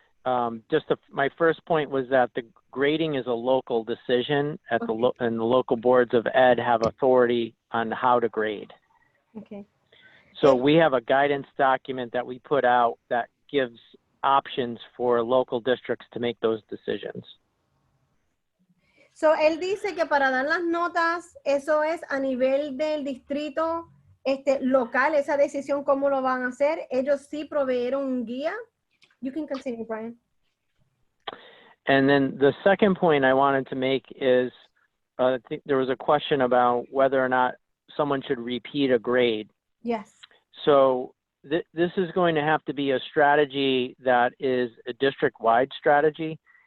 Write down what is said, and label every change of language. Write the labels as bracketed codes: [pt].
[en] My first point was that the grading is a local decision at and the local boards of ed have authority on how to grade. Okay. So we have a guidance document that we put out that gives options for local districts to make those decisions. [es] So él dice que para dar las notas, eso es a nivel del distrito local, esa decisión cómo lo van a hacer. Ellos sí proveyeron un guía. [en] You can continue, Brian. And then the second point I wanted to make is I think there was a question about whether or not someone should repeat a grade. Yes. So this is going to have to be a strategy that is a district-wide strategy.